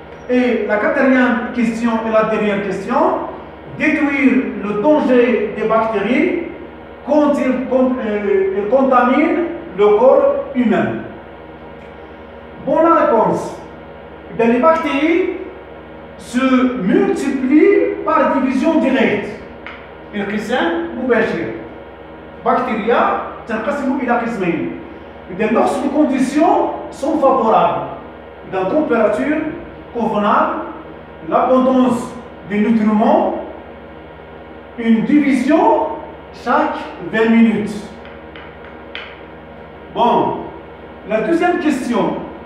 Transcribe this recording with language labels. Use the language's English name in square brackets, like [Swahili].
[French] Et la quatrième question et la dernière question, déduire le danger des bactéries quand elles contaminent le corps humain. Bon, la réponse. Les bactéries se multiplient par division directe. [Arabic] القسم مباشر. بكتيريا تنقسم إلى قسمين. [French] Lorsque les conditions sont favorables, dans la température convenable, l'abondance des nutriments, une division chaque 20 minutes. Bon, la deuxième question.